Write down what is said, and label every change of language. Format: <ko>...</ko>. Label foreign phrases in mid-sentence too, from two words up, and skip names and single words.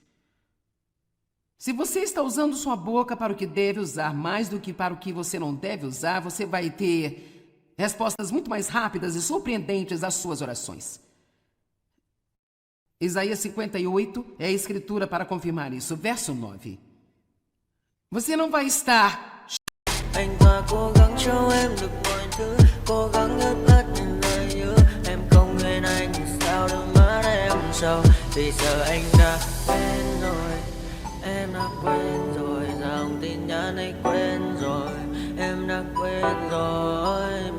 <pt>Se você está usando sua boca para o que deve usar mais do que para o que você não deve usar, você vai ter respostas muito mais rápidas e surpreendentes às suas orações. Isaías 58 é a escritura para confirmar isso. Verso 9. Você não vai estar...</pt> <vi>Anh ta cố gắng cho em được mọi thứ, cố gắng ướt át những lời nhớ. Em không quên anh thì sao đôi mắt em sầu. Vì giờ anh đã quên rồi, em đã quên rồi. Dòng tin nhắn anh quên rồi, em đã quên rồi.</vi>